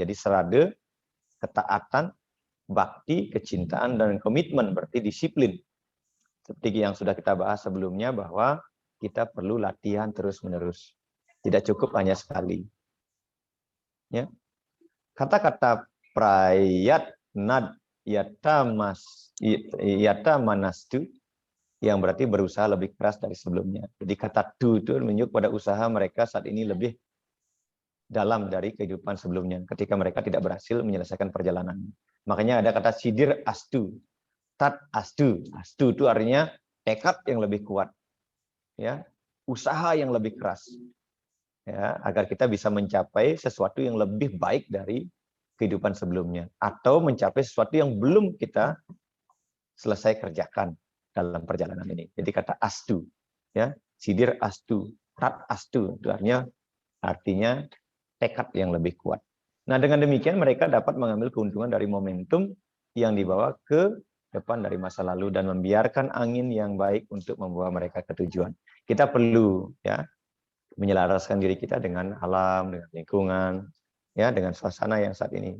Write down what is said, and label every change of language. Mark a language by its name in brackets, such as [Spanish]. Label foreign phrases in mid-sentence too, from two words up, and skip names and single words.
[Indonesian] Jadi serada, ketaatan, bakti, kecintaan, dan komitmen, berarti disiplin. Seperti yang sudah kita bahas sebelumnya, bahwa kita perlu latihan terus-menerus. Tidak cukup hanya sekali. Ya. Kata-kata [Sanskrit] prayat nad yata manastu [Indonesian] yang berarti berusaha lebih keras dari sebelumnya. Jadi kata tu itu menunjuk pada usaha mereka saat ini lebih dalam dari kehidupan sebelumnya ketika mereka tidak berhasil menyelesaikan perjalanan. Makanya ada kata [Sanskrit] sidir astu, tat astu. [Indonesian] Astu itu artinya tekad yang lebih kuat. Ya, usaha yang lebih keras. Ya, agar kita bisa mencapai sesuatu yang lebih baik dari kehidupan sebelumnya, atau mencapai sesuatu yang belum kita selesai kerjakan dalam perjalanan ini. Jadi kata astu, ya, [Sanskrit] sidir astu, tat astu, [Indonesian] itu artinya tekad yang lebih kuat. Nah, dengan demikian mereka dapat mengambil keuntungan dari momentum yang dibawa ke depan dari masa lalu dan membiarkan angin yang baik untuk membawa mereka ke tujuan. Kita perlu ya menyelaraskan diri kita dengan alam, dengan lingkungan, ya, dengan suasana yang saat ini.